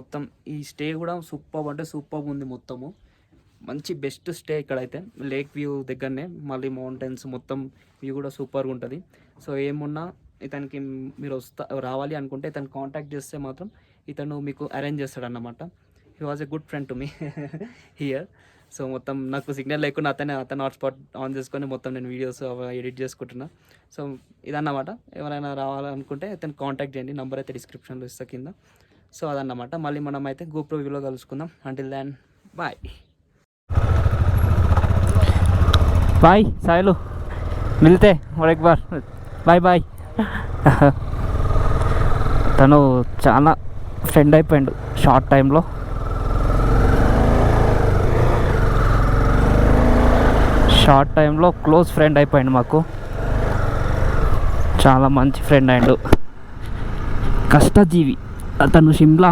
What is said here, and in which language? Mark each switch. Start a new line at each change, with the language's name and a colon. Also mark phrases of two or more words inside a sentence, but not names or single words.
Telugu: మొత్తం ఈ స్టే కూడా సూపర్ అంటే సూపర్ ఉంది మొత్తము. మంచి
English: best stay
Telugu: ఇక్కడైతే
English: lake view
Telugu: దగ్గరనే, మళ్ళీ మౌంటైన్స్ మొత్తం వ్యూ కూడా సూపర్గా ఉంటుంది. సో ఏమున్నా ఇతనికి మీరు రావాలి అనుకుంటే ఇతను కాంటాక్ట్ చేస్తే మాత్రం ఇతను మీకు అరేంజ్ చేస్తాడు అన్నమాట.
English: he was a good friend to me here.
Telugu: సో మొత్తం నాకు సిగ్నల్ లేకుండా అతను
English: hotspot on
Telugu: చేసుకొని మొత్తం నేను
English: videos edit
Telugu: చేసుకుంటున్నా. సో ఇదన్నమాట. ఎవరైనా రావాలనుకుంటే ఇతను కాంటాక్ట్ చేయండి, నెంబర్ అయితే డిస్క్రిప్షన్లో ఇస్తా కింద. సో అదన్నమాట. మళ్ళీ మనం అయితే గోప్రో వ్యూలో కలుసుకుందాం.
English: until then bye bye సాయిలు,
Hindi: మిల్తే और एक बार
English: bye bye.
Telugu: తను చాలా ఫ్రెండ్ అయిపోయాడు
English: short time. close friend
Telugu: అయిపోయాడు మాకు. చాలా మంచి ఫ్రెండ్ అయ్యాడు. కష్టజీవి అతను షిమ్లా.